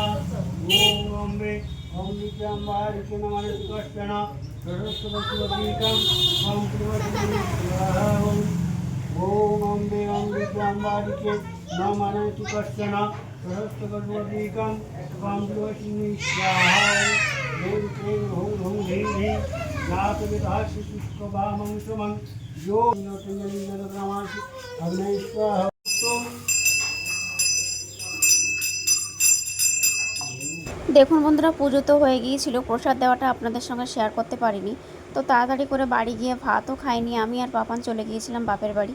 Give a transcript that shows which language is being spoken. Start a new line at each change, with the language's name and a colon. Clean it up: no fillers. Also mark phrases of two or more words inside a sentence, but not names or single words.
Hindi: ओम अम्बे अम्बिकाम्बारी के नाम से दर्शना सरस्वती काम कंप्लीट स्वाहा। ओम अम्बे अम्बिकाम्बारी के नाम से दर्शना सरस्वती काम कंप्लीट स्वाहा।
Sanskrit: ओम क्लीं हूं हूं ह्रीं ह्रीं नाथ विधाय शिशुष्क वामं सुमं जो
Bangla: দেখুন বন্ধুরা, পুজো তো হয়ে গিয়েছিল, প্রসাদ দেওয়াটা আপনাদের সঙ্গে শেয়ার করতে পারিনি। তো তাড়াতাড়ি করে বাড়ি গিয়ে ভাতও খাইনি, আমি আর পাপান চলে গিয়েছিলাম বাপের বাড়ি।